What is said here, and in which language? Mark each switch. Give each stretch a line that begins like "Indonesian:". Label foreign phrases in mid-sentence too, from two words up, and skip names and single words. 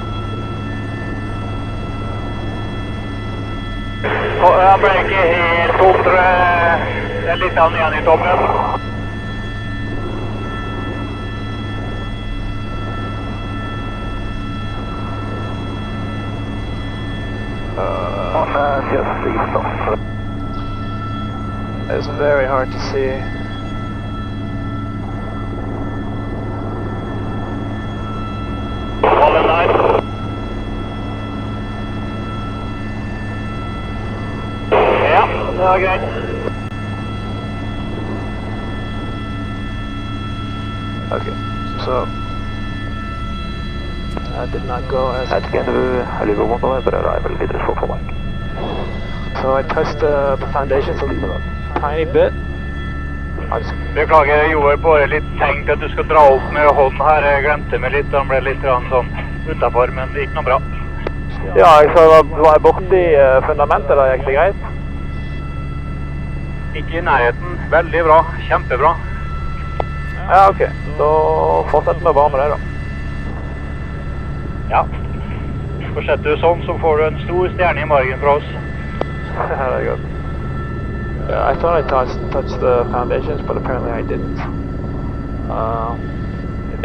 Norwegian: Jeg ble ikke helt tom, tror jeg. Det er litt igjen i toppen.
English: It's very hard to see.
Norwegian: Ja, greit.
English: Okay, so that did not go as planned. So I touched the foundations a tiny bit.
Norwegian: Beklager, jeg gjorde bare litt tenkt at du skal dra opp med hånden her. Jeg glemte meg litt, den ble litt sånn utenfor, men det gikk noe bra. Ja, så var jeg borte i fundamentet, da gikk det greit? Ikke i nærheten. Veldig bra. Kjempebra. Ja, ok. Så fortsett med bare med det, da. Ja. Fortsetter du sånn, så får du en stor stjerne i margen fra oss.
English: Very good. Yeah, I thought I touched the foundations, but apparently I didn't.